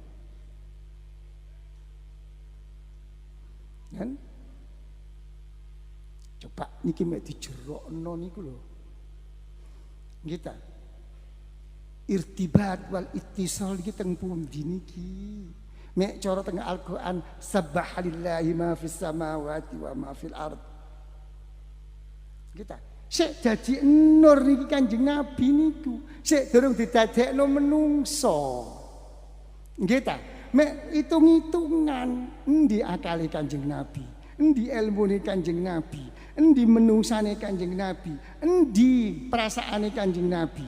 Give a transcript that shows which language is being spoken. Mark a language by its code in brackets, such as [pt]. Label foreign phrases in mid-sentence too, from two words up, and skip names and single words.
[jv] Kan? Coba niki mek dijerokno niku lho. Nggih ta? [ar] ارتباط والاتصال [jv] iki teng pundi niki? Mek cara teng Al-Qur'an [ar] سبحان الله ما في السماوات وما في الأرض. [jv] Kita sik dadi nur niki Kanjeng Nabi niku sik durung didadekno menungso. Nggih ta? Mek hitung-hitungan endi akale Kanjeng Nabi, endi ilmune Kanjeng Nabi, endi menungsane Kanjeng Nabi, endi perasaane Kanjeng Nabi.